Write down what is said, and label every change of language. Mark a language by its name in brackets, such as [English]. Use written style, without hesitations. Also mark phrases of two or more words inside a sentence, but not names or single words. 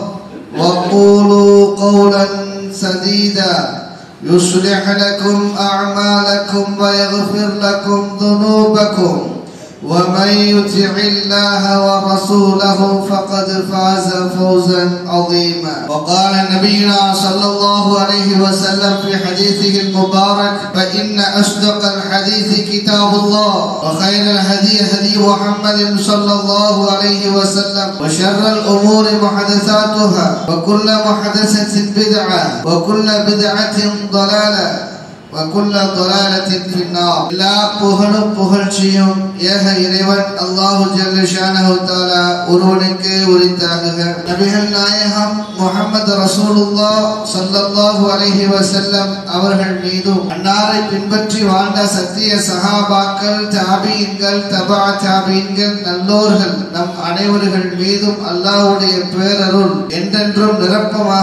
[Arabic] وقولوا قولا سديدا يصلح لكم أعمالكم ويغفر لكم ذنوبكم ومن يطع الله ورسوله فقد فاز فوزا عظيما وقال نبينا صلى الله عليه وسلم في حديثه المبارك فإن أصدق الحديث كتاب الله وخير الهدي هدي محمد صلى الله عليه وسلم وشر الأمور محدثاتها وكل محدثة بدعة وكل بدعة ضلالة وكل ضلالة في النار لا [Tamil] புகழ்ச்சியும் ஏக இறைவன் அல்லாஹ் ஜல்ல ஷானஹு தஆலா ஒருவனுக்கே உரித்தாகுக நபிகள் நாயகம் முஹம்மது ரசூலுல்லாஹ் [Arabic] صلى الله عليه وسلم [Tamil] அவர்கள் மீதும் அன்னாரை பின்பற்றி வாழ்ந்த சத்திய சஹாபாக்கள் தாபீன்கள் தபா தாபீன்கள் நல்லோர்கள் நம் அனைவர்கள் மீதும் அல்லாஹ்வுடைய பேரருள் என்றென்றும் நிரப்பமாக